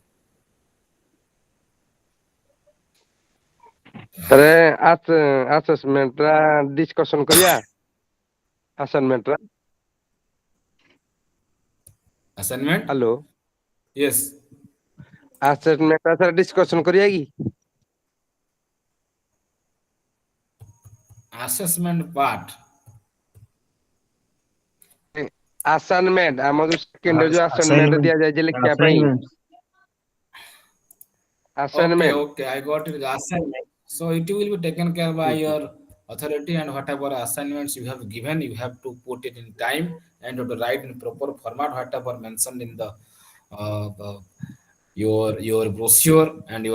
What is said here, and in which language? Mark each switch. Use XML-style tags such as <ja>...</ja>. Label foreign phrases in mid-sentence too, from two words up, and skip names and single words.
<or>Sir,</or> <en>assessment discussion</en> <or>କରିବା assignment रा.</or> <en>Assignment? Hello. Yes.</en> <or>Assessment रा</or> <en>sir discussion</en> <or>କରିବା କି?</or> <en>Assessment part.</en> <or>Assignment ଆମ ଯୋଉ second ଯୋଉ assignment</or> <en>Assignment,</en> <or>ଦିଆଯାଇଛି ଲେଖିବା ପାଇଁ</or> <en>assignment. Okay, assignment. okay, I got it. The assignment. So it will be taken care by Mhm. your authority, and whatever assignments you have given, you have to put it in time and you have to write in proper format, whatever mentioned in the your brochure and your guidelines.</en>